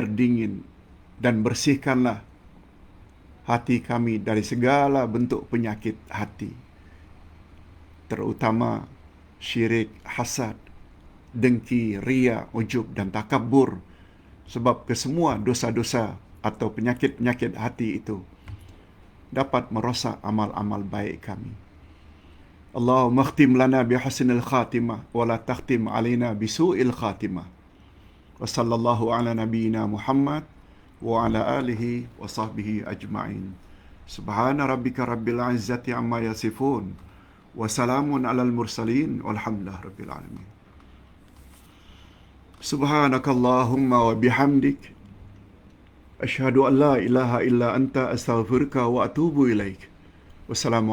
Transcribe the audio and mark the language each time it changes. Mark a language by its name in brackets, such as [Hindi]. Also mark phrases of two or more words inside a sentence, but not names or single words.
[Malay] dingin, dan bersihkanlah hati kami dari segala bentuk penyakit hati, terutama syirik, hasad, dengki, riya, ujub dan takabur, sebab kesemua dosa-dosa atau penyakit-penyakit hati itu dapat merosak amal-amal baik kami. [Arabic] اللهم اختم لنا بحسن الخاتمة ولا تختم علينا بسوء الخاتمة. وصلى الله على نبينا محمد وعلى آله وصحبه أجمعين. سبحان ربك رب العزة عما يصفون وسلام على المرسلين والحمد لله رب العالمين. سبحانك اللهم وبحمدك أشهد أن لا إله إلا أنت أستغفرك وأتوب إليك.